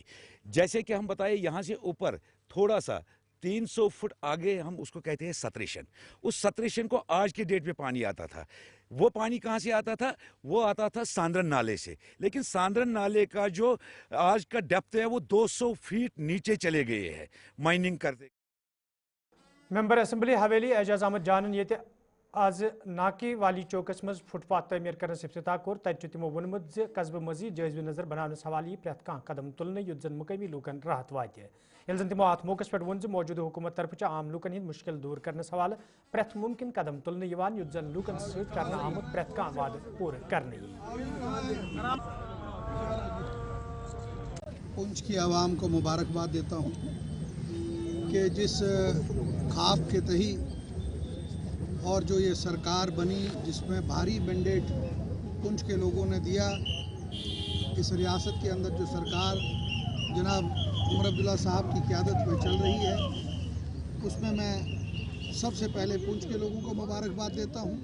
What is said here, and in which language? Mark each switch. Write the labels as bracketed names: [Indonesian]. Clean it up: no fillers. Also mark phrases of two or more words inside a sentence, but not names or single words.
[Urdu] جیسے کہ ہم بتائیں یہاں سے اوپر تھوڑا سا 300 فٹ آگے ہم اس کو کہتے ہیں ستریشن. اس ستریشن کو آج کے ڈیٹ پہ پانی آتا تھا. وہ پانی کہاں سے آتا تھا؟ وہ آتا تھا ساندرن نالے سے. لیکن ساندرن نالے کا جو آج کا ڈیپتھ ہے وہ 200 فیٹ نیچے چلے گئے ہیں مائننگ کرتے. [Kashmiri] ممبر اسمبلی حویلی اعجاز احمد جانن یہ آز ناکی والی چوکس مز [English] foot path [Kashmiri] تعمیر کرنس افتتاح کور. تتہ تمو وونمت قصبہ مزید جائزہ نظر بنانس حوالہ پریت کان قدم تلنے یت زن مقامی لوکن راحت واتہ. یل زن تمو ات موقع پہ ون موجودہ حکومت طرف عام لوکن ہند مشکل دور کرنس حوالہ پریت ممکن قدم تلنے یت زن لوکن ست کرنے آمت پریت کان وعدہ پور کرنے. [Urdu] پنچ کی عوام کو مبارکباد دیتا ہوں کہ جس خواب کے تحی اور جو یہ سرکار بنی جس میں بھاری مینڈیٹ پنچ کے لوگوں نے دیا، اس ریاست کے اندر جو سرکار جناب عمر عبداللہ صاحب کی قیادت میں چل رہی ہے، اس میں سب سے پہلے پنچ کے لوگوں کو مبارکباد دیتا ہوں.